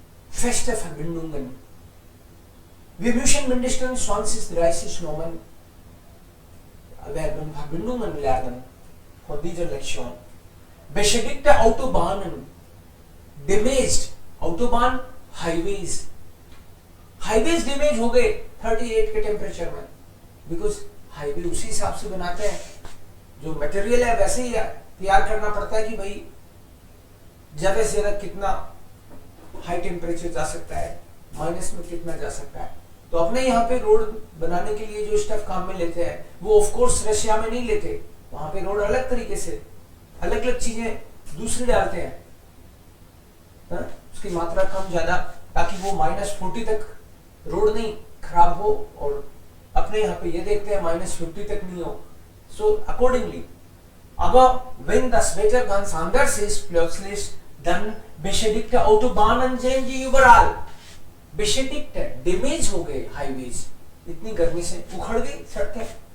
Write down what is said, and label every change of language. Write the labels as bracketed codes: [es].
[de] Feste Verbindungen. Wir müssen mindestens 20, 30 Nomen, Verben, Verbindungen lernen von dieser Lektion. Beschädigte Autobahnen. [en] Damaged Autobahn, highways. [hi] Highways damage हो गए 38 के temperature में, because highway उसी हिसाब से बनाते हैं, जो मटेरियल है वैसे ही तैयार करना पड़ता है कि भाई ज्यादा से ज्यादा कितना हाई टेम्परेचर जा सकता है, माइनस में कितना जा सकता है. तो अपने यहाँ पे रोड बनाने के लिए जो स्टफ काम में लेते हैं वो ऑफ कोर्स रशिया में नहीं लेते. वहां पे रोड अलग तरीके से अलग अलग चीजें दूसरी डालते हैं, उसकी मात्रा कम ज्यादा, ताकि वो -40 तक रोड नहीं खराब हो, और अपने यहाँ पे ये देखते हैं -50 तक नहीं हो. So accordingly [de] aber wenn das Wetter ganz anders ist plötzlich, dann beschädigte Autobahnen sehen Sie überall. [hi] बेशेडिक्ट damage हो गए हाईवेज, इतनी गर्मी से उखड़ गई सड़कें.